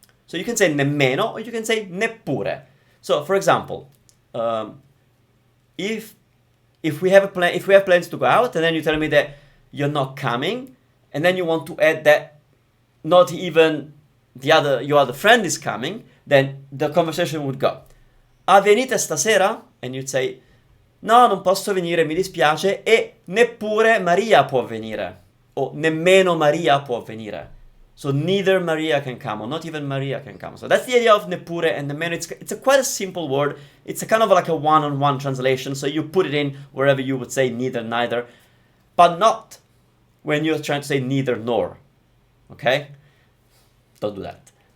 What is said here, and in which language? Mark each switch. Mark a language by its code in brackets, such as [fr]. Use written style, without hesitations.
[en] So you can say nemmeno or you can say neppure. So for example, if we have plans to go out, and then you tell me that you're not coming, and then you want to add that not even your other friend is coming, then the conversation would go, [it] "Ah, venite stasera?" [en] And you'd say, [it] "No, non posso venire, mi dispiace, e neppure Maria può venire." O nemmeno Maria può venire. [en] So neither Maria can come, or not even Maria can come. So that's the idea of neppure and nemmeno. It's quite a simple word. It's a kind of like a one-on-one translation. So you put it in wherever you would say neither, but not when you're trying to say neither nor. Okay? Don't do that.